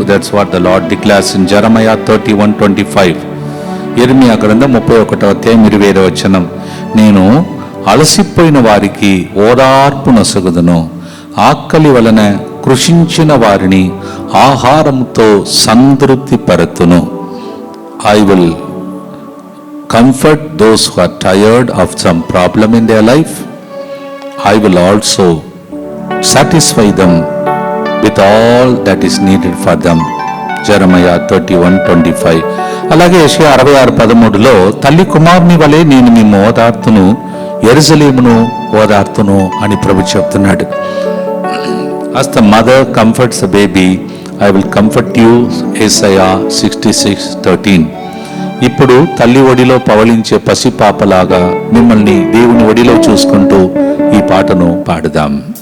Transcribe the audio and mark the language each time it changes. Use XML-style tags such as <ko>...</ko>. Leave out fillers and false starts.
<en>That's what the Lord declares in Jeremiah 31:25.</en> <te>యిర్మీయా గ్రంథం 31:20. నేను అలసిపోయిన వారికి ఓదార్పు నొసగుదును, ఆకలి వలన కృషించిన వారిని ఆహారంతో సంతృప్తి పరతును.</te> <en>I will comfort those who are tired of some problem in their life. I will also satisfy them with all that is needed for them. Jeremiah 31:25.</en> <te>అలాగే యెషయా 66:13లో తల్లి కుమారుని వలె నేను మిమ్ము ఓదార్తును, యెరూషలేమును ఓదార్తును అని ప్రభు చెప్తున్నాడు.</te> <en>As the mother comforts the baby, I will comfort you. Isaiah 66:13.</en> <te>ఇప్పుడు తల్లి ఒడిలో పవళించే పసిపాపలాగా మిమ్మల్ని దేవుని ఒడిలో చూసుకుంటూ ఈ పాటను పాడుదాం.</te>